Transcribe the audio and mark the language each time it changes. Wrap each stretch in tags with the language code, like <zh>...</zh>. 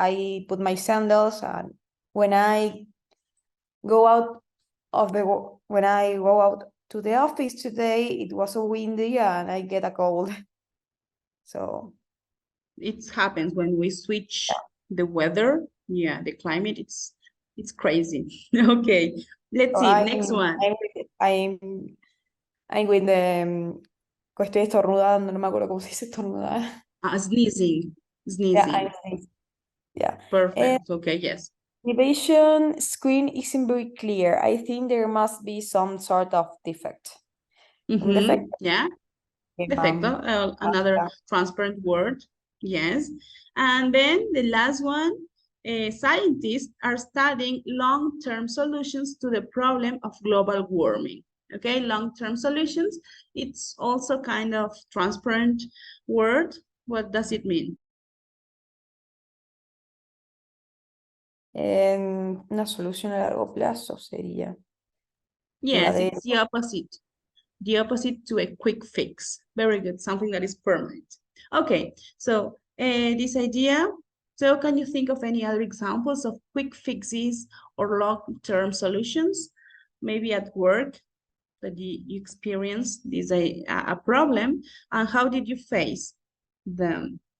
<en>I put my sandals, and when I go out to the office today, it was so windy and I get a cold. So it happens when we switch the weather. Yeah, the climate, it's crazy. Okay, let's see, next one. I'm with the</en> <es>estoy estornudando, no me acuerdo cómo se dice estornudar.</es> <en>Sneezing. Yeah, I'm sneezing. Yeah. Perfect. Okay, yes. Activation screen isn't very clear. I think there must be some sort of defect. Defect? Yeah. Defecto, another transparent word. Yes. And then the last one, scientists are studying long-term solutions to the problem of global warming. Okay, long-term solutions. It's also kind of transparent word. What does it mean?</en> <es>Una solución a largo plazo sería.</es> <en>Yes, it's the opposite. The opposite to a quick fix. Very good, something that is permanent. Okay, so this idea, so can you think of any other examples of quick fixes or long-term solutions? Maybe at work that you experienced this a problem, and how did you face them?</en>